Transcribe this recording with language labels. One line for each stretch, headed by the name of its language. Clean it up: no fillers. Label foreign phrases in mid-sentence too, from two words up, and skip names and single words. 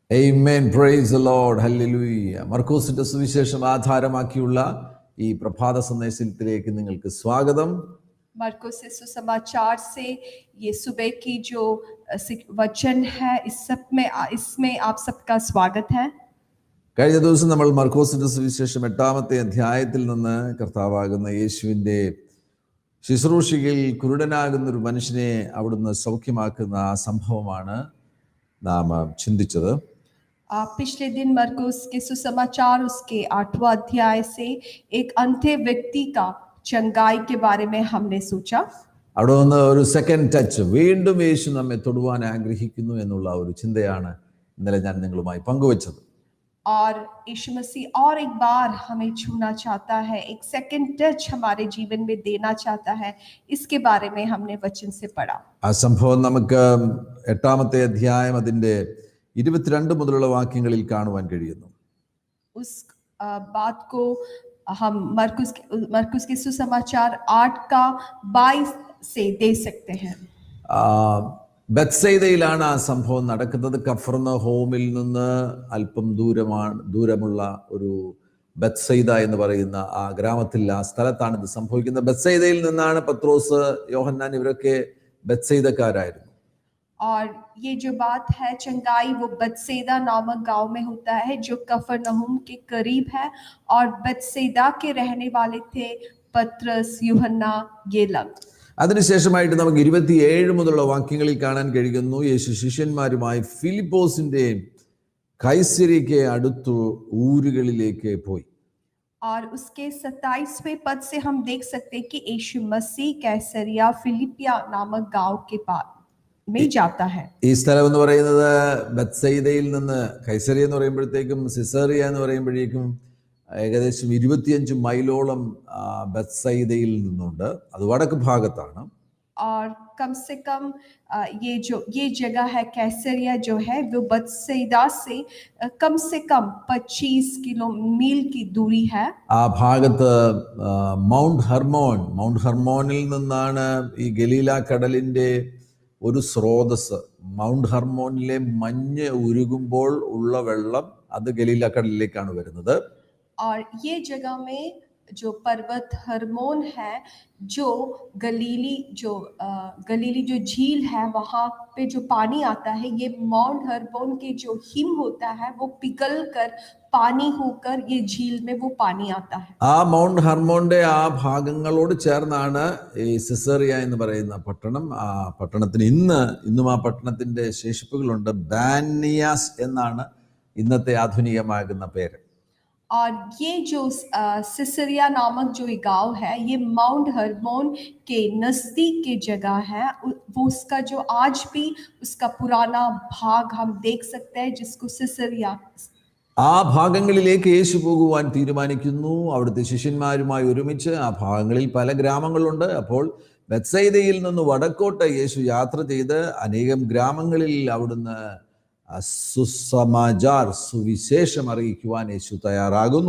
English: Amen. Praise the Lord. Hallelujah.
Malayalam: മർക്കോസിന്റെ സുവിശേഷം ആധാരമാക്കിയുള്ള ഈ പ്രഭാത സന്ദേശത്തിലേക്ക് നിങ്ങൾക്ക് സ്വാഗതം.
Hindi: मरकुस से सुसमाचार से ये सुबह की जो वचन है इसमें आप सबका स्वागत है.
Malayalam: കഴിഞ്ഞ ദിവസം നമ്മൾ മർക്കോസിന്റെ സുവിശേഷം 8-ാമത്തെ അധ്യായത്തിൽ നിന്ന് കർത്താവാകുന്ന യേശുവിന്റെ ശുശ്രൂഷയിൽ കുരുടനാകുന്ന ഒരു മനുഷ്യനെ അവിടുന്ന് സൗഖ്യമാക്കുന്ന ആ സംഭവമാണ് നാം ചിന്തിച്ചത്.
Hindi: पिछले दिन मरकुस के सुसमाचार उसके 8वां अध्याय से एक अंधे व्यक्ति का चंगाई के बारे में हमने सोचा.
Malayalam: അവിടെ നിന്ന് ഒരു
English: second touch,
Malayalam: വീണ്ടും യേശു നമ്മെ തൊടുവാൻ ആഗ്രഹിക്കുന്നു എന്നുള്ള ഒരു ചിന്തയാണ് ഇന്നലെ ഞാൻ നിങ്ങളുമായി പങ്കുവച്ചത്.
Hindi: और यीशु मसीह और एक बार हमें छूना चाहता है, एक
English: second touch
Hindi: हमारे जीवन में देना चाहता है. इसके बारे में हमने वचन से पढ़ा.
Malayalam: ആ സംഭവം നമുക്ക് 8-ാമത്തെ അധ്യായം അതിന്റെ 22 മുതലുള്ള വാക്യങ്ങളിൽ കാണുവാൻ കഴിയുന്നു.
Hindi: उस बात को हम मरकुस के सुसमाचार 8:22 से दे सकते हैं.
Malayalam: ബത്സയിദയിലാണ് ആ സംഭവം നടക്കുന്നത്. കഫർനഹൂമിൽ നിന്ന് അല്പം ദൂരമുള്ള ഒരു ബത്സയിദ എന്ന് പറയുന്ന ആ ഗ്രാമത്തിൽ, ആ സ്ഥലത്താണ് ഇത് സംഭവിക്കുന്നത്. ബത്സയിദയിൽ നിന്നാണ് പത്രോസ്, യോഹന്നാൻ ഇവരൊക്കെ ബത്സയിദക്കാരായിരുന്നു.
Hindi: और ये जो बात है चंगाई, वो बत्सैदा नामक गांव में होता है जो कफरनहूम के करीब है. और बत्सैदा के रहने वाले थे पत्रस, यूहन्ना, ये लोग.
Malayalam: അതിനുശേഷമായിട്ട് നമുക്ക് 27 മുതലുള്ള വാക്യങ്ങളിൽ കാണാൻ കഴിയുന്നു, യേശു ശിഷ്യന്മാരുമായി ഫിലിപ്പോസിന്റെ കൈസരിയയ്ക്ക് അടുത്തു ഊരുകളിലേക്ക് പോയി.
Hindi: और उसके 27वें पद से हम देख सकते हैं कि यीशु मसीह कैसरिया फिलिपिया नामक गांव के पास में जाता है.
Malayalam: ഈ സ്ഥലം എന്ന് പറയുന്നത് ബത്സയിദയിൽ നിന്ന്, കൈസരിയ എന്ന് പറയുമ്പോഴത്തേക്കും സിസേറിയ എന്ന് പറയുമ്പോഴേക്കും ഏകദേശം 25 മൈലോളം ബത്സയിദയിൽ നിന്നുണ്ട്. അത് വടക്ക് ഭാഗത്താണ്.
Hindi: और कम से कम ये जगह है कैसरिया जो है वो बत्सैदा से कम 25 मील की दूरी है.
Malayalam: ആ ഭാഗത്ത് മൗണ്ട് ഹെർമോനിൽ നിന്നാണ് ഈ ഗലീല കടലിന്റെ ഒരു സ്രോതസ്. മൗണ്ട് ഹെർമോനിലെ മഞ്ഞ് ഉരുകുമ്പോൾ ഉള്ള വെള്ളം അത് ഗലീല കടലിലേക്കാണ് വരുന്നത്.
Hindi: और ये जगह में जो पर्वत हर्मोन है, जो गलीली जो झील है, वहाँ पे जो पानी आता है, ये माउंट हर्मोन के जो हिम होता है वो पिघल कर पानी होकर ये झील में वो पानी आता है.
Malayalam: ആ മൗണ്ട് ഹർമോന്റെ ആ ഭാഗങ്ങളോട് ചേർന്നാണ് ഈ സിസേറിയ എന്ന് പറയുന്ന പട്ടണം. ആ പട്ടണത്തിന് ഇന്നും ആ പട്ടണത്തിന്റെ ശേഷിപ്പുകളുണ്ട്. ബാനിയാസ് എന്നാണ് ഇന്നത്തെ ആധുനികമാകുന്ന പേര്.
Hindi: और ये जो सिसरिया नामक जो गांव है, ये माउंट हर्मोन के नजदीक की जगह है. वो उसका जो आज भी उसका पुराना भाग हम देख सकते हैं, जिसको सिसरिया.
Malayalam: ആ ഭാഗങ്ങളിലേക്ക് യേശു പോകുവാൻ തീരുമാനിക്കുന്നു. അവിടുത്തെ ശിഷ്യന്മാരുമായി ഒരുമിച്ച്. ആ ഭാഗങ്ങളിൽ പല ഗ്രാമങ്ങളുണ്ട്. അപ്പോൾ ബത്സയിദയിൽ നിന്ന് വടക്കോട്ട് യേശു യാത്ര ചെയ്ത് അനേകം ഗ്രാമങ്ങളിൽ അവിടുന്ന് സുസമാചാർ, സുവിശേഷം അറിയിക്കുവാൻ യേശു തയ്യാറാകുന്നു.